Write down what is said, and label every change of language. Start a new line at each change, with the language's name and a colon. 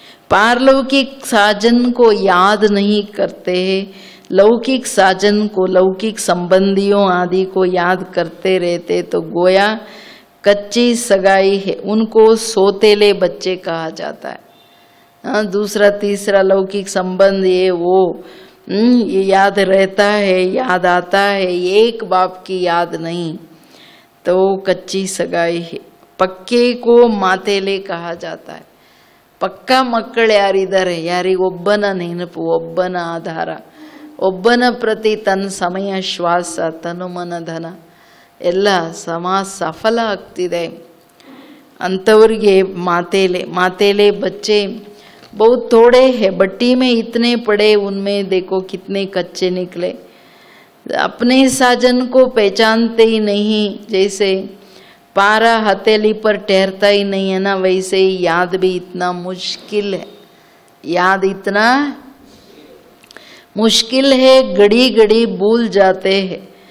Hindi: पारलौकिक साजन को याद नहीं करते हैं, लौकिक साजन को, लौकिक संबंधियों आदि को याद करते रहते तो गोया कच्ची सगाई है, उनको सोतेले बच्चे कहा जाता है। दूसरा तीसरा लौकिक संबंध ये वो ये याद रहता है, याद आता है, एक बाप की याद नहीं, तो कच्ची सगाई है। पक्के को मातेले कहा जाता है।
Kannada: ಪಕ್ಕಾ ಮಕ್ಕಳು ಯಾರಿದ್ದಾರೆ, ಯಾರಿಗೆ ಒಬ್ಬನ ನೆನಪು, ಒಬ್ಬನ ಆಧಾರ, ಒಬ್ಬನ ಪ್ರತಿ ತನ್ನ ಸಮಯ ಶ್ವಾಸ ತನು ಮನ ಧನ ಎಲ್ಲ ಸಫಲ ಆಗ್ತಿದೆ ಅಂಥವ್ರಿಗೆ
Hindi: मातेले बच्चे बहुत थोड़े हैं, बट्टी में इतने पड़े, उनमें देखो कितने कच्चे निकले। अपने साजन को पहचानते ही नहीं, जैसे पारा हथेली पर ठहरता ही नहीं है ना, वैसे ही याद भी इतना मुश्किल है। याद इतना मुश्किल है, घड़ी घड़ी भूल जाते हैं।